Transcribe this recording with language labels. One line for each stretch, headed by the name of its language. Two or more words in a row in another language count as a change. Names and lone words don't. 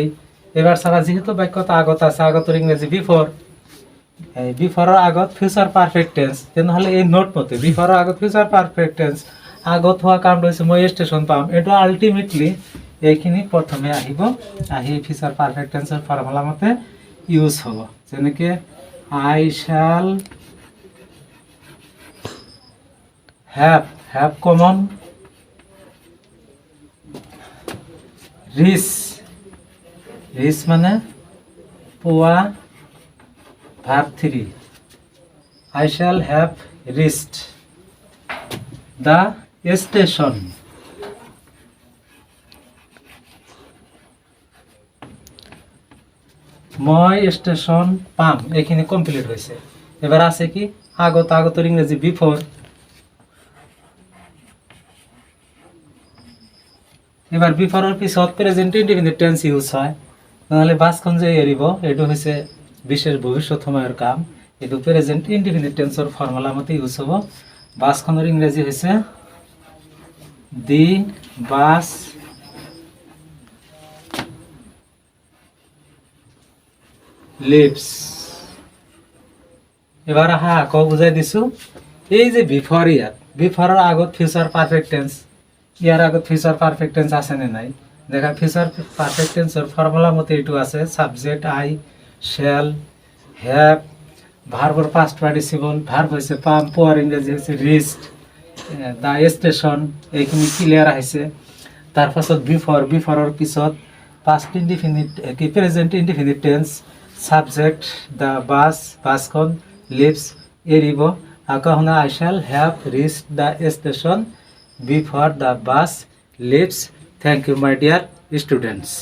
Assamese: এবাৰ চাবা, যিহেতু বাক্যত আগত আছে, আগতৰ ইংৰাজী বিফৰ, বিফৰৰ আগত
English: future perfect tense.
Assamese: তেনেহ'লে এই নোট মতে বিফৰৰ আগত
English: future perfect tense,
Assamese: আগত হোৱা কামটো হৈছে মই ষ্টেচন পাম। এইটো আল্টিমেটলি এইখিনি প্ৰথমে আহিব, আহি
English: future perfect tense formula
Assamese: মতে ইউজ হ'ব।
English: যেনেকৈ I shall have come,
Assamese: রিচ মানে পোৱা, ভার্ব 3,
English: I shall have reached the station,
Assamese: মই ষ্টেচন পাম। এইখিনি কমপ্লিট হৈছে। এবার আছে কি আগতৰ ইংৰাজী বিফোর। এবার বিফোরের পিছত
English: present indefinite tense use
Assamese: হয়। নহলে বাছখন যে এৰিব এইটো হৈছে বিশেষ ভৱিষ্যত সময়ৰ কাম, এইটো
English: present indefinite tense formula
Assamese: মতে ইউজ হ'ব। বাছখনৰ ইংৰাজী হৈছে
English: the bus leaves.
Assamese: এবার আহা আকৌ বুজাই দিছো, এই যে বিফৰ, ইয়াত বিফৰৰ আগত
English: future perfect tense,
Assamese: ইয়াৰ আগত
English: future perfect tense
Assamese: আছে নে নাই দেখা।
English: future perfect tense formula
Assamese: মতে এইটো আছে,
English: subject I shall have, verb past participle,
Assamese: ভার্ব হৈছে পাম, পোৱাৰ ইংৰাজী হৈছে ৰিচড,
English: the station.
Assamese: এইখিনি ক্লিয়াৰ আহিছে। তাৰ পাছত বিফৰৰ পিছত
English: past indefinite
Assamese: কি
English: present indefinite tense, subject
Assamese: দ্য বাছখন, লিভস এৰিব। আকৌ শুনা,
English: I shall have reached the station before the bus leaves. Thank you, my dear students.